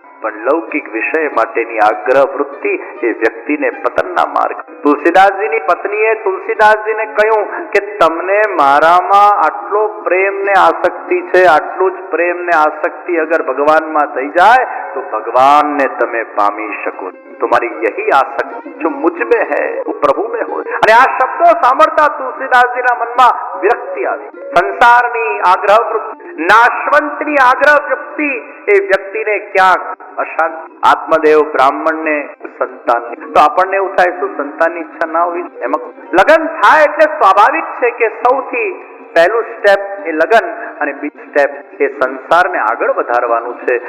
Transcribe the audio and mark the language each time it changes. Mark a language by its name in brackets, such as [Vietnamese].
[Gujarati] પણ લૌકિક વિષય માટેની આગ્રહ વૃત્તિ એ વ્યક્તિને પતનના માર્ગ. તુલસીદાસજીની પત્નીએ તુલસીદાસજીને કહ્યું કે તમને મારામાં આટલો પ્રેમ ને આસક્તિ છે, આટલું જ પ્રેમ ને આસક્તિ અગર ભગવાનમાં થઈ જાય તો ભગવાનને તમે પામી શકો. [Hindi] तुम्हारी यही आसक्ति जो मुझ में है वो प्रभु में हो. [Gujarati] અને આ શબ્દો સાંભળતા તુલસીદાસજીના મનમાં વિરક્તિ આવી. સંસારની આગ્રહ વૃત્તિ, નાશવંતની આગ્રહ વૃત્તિ એ વ્યક્તિને ક્યાંક અશાંત. આત્મદેવ બ્રાહ્મણને સંતાનની, તો આપણને એવું થાય શું સંતાનની ઈચ્છા ના હોવી? એમાં લગ્ન થાય એટલે સ્વાભાવિક છે કે સૌથી પહેલું સ્ટેપ એ લગ્ન અને બીજું સ્ટેપ એ સંસારને આગળ વધારવાનું છે.